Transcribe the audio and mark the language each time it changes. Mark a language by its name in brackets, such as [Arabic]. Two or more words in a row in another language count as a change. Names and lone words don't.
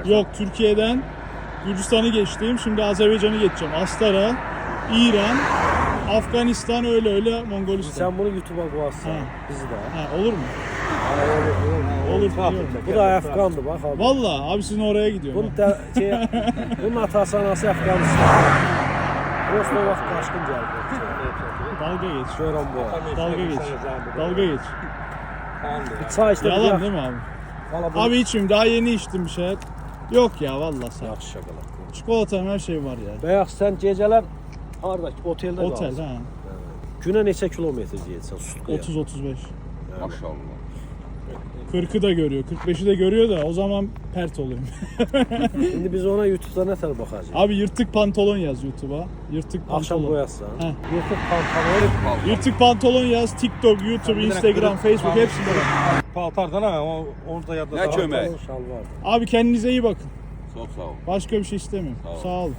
[Turkish] Yok, Türkiye'den Gürcistan'ı geçtim. Şimdi Azerbaycan'ı geçeceğim. Astara, İran, Afganistan, öyle Moğolistan. [Azerbaijani] Sən bunu YouTube-a qoyarsan, Ha. bizi də. [Turkish] Ha, olur mu? [Azerbaijani] Olur. Olur. Bu da Afqandır bax abi. [Turkish] Vallahi abi sizin oraya gidiyorum. [Azerbaijani] Bunun atası anası Afqanistan. Prosto vaxt qaçqın gəldi. [Turkish] Dalga geç. [Azerbaijani] Görəm bu. [Turkish] Dalga geç. Çay işte. Yalan değil mi abi? Abi içmeyeyim, daha yeni içtim bir şey. Yok ya vallahi sağ ol. [Azerbaijani] Yaxşı şokolad. [Turkish] Çikolatam, her şey var ya. [Azerbaijani] Bayaq sən gecələr harda? Oteldə Otel qalırsan. ha. Günə neçə kilometr gedirsən sutkuya? 30-35. Maşallah. [Turkish] 40'ı da görüyor, 45'i de görüyor da o zaman pert oluyorum. [Azerbaijani] İndi biz ona YouTube-da nə tər baxacağıq? [Turkish] Abi yırtık pantolon yaz YouTube'a. Yırtık [Azerbaijani] Axşam [Turkish] pantolon. [Azerbaijani] qoyarsan. Hə. Yırtıq pantolon. [Turkish] Yırtık pantolon yaz, TikTok, YouTube, Instagram, Facebook hepsinde var. [Azerbaijani] Paltardan ha, onu da yadda. Ne kömək? Şalvar. [Turkish] Abi kendinize iyi bakın. Çok sağ ol. Başka bir şey istemiyorum. Sağ ol. Sağ olun.